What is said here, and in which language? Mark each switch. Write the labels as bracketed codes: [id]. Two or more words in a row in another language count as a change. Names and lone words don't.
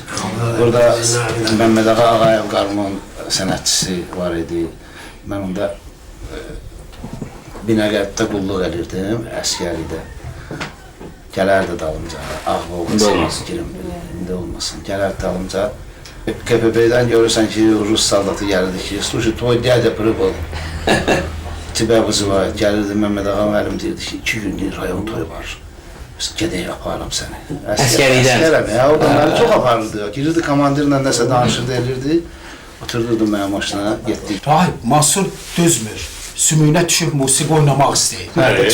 [az] Burada Məmməd Ağa Ağayev qarmon sənətçisi var idi. Mən onda Binəqəddə qulluq edirdim, əskəridə. Gələrdi dalımca, Ağvolqası girim, indi olmasın. Gələrdi dalımca. KPP-dən görürsən ki, Rus saldatı gəlirdi ki, [ru] слушай, твой дядя прибыл. Тебя вызывают. [az] Gəlirdi Məmməd Ağa müəllim deyirdi ki, 2 günlük rayon toyu var. Gedək aparım səni. Əskəriydən. Əskərəm ya, o da məni çox aparırdı. Girirdi komandirlə nəsə danışırdı, elirdi. Oturdurdu mənim maşına, getdik. Rahib, Mansur dözmür. Sümüyünə düşüb musiqi oynamaq istəyir.